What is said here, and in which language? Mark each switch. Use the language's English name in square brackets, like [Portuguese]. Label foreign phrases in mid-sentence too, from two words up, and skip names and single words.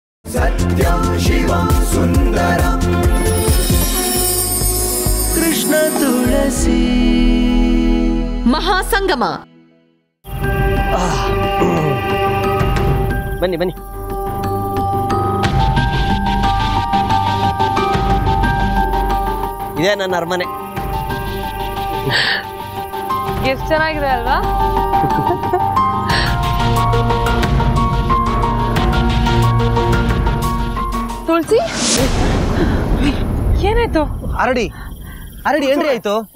[Kannada] सत्यं शिवं सुंदरं कृष्ण तुलसी महासंगम ಬನ್ನಿ ಬನ್ನಿ इದೇ ನನ್ನ ಅರಮನೆ ಎಷ್ಟು ಚೆನ್ನಾಗಿದೆ ಅಲ್ವಾ ತುಳಸಿ ಏನಾಯ್ತು ಅರಡಿ ಅರಡಿ ಏನ್ರಿ ಆಯ್ತು